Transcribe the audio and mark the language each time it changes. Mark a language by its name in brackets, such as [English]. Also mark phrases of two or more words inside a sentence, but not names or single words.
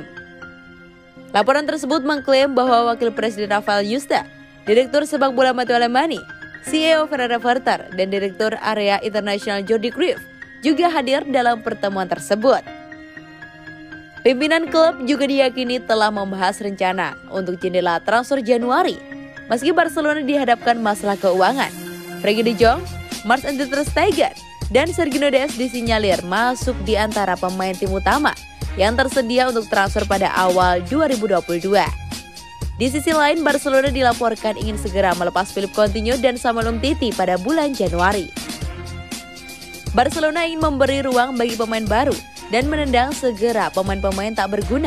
[Indonesian] Laporan tersebut mengklaim bahwa Wakil Presiden Rafael Yusta, Direktur Sepak Bola Matteo Alemany, CEO Fernando Werner, dan Direktur Area Internasional Jordi Cruyff juga hadir dalam pertemuan tersebut. Pimpinan klub juga diyakini telah membahas rencana untuk jendela transfer Januari, meski Barcelona dihadapkan masalah keuangan. Frenkie de Jong, Marc-André ter Stegen, dan Sergio Dest disinyalir masuk di antara pemain tim utama yang tersedia untuk transfer pada awal 2022. Di sisi lain, Barcelona dilaporkan ingin segera melepas Philippe Coutinho dan Samuel Umtiti pada bulan Januari. Barcelona ingin memberi ruang bagi pemain baru dan menendang segera pemain-pemain tak berguna.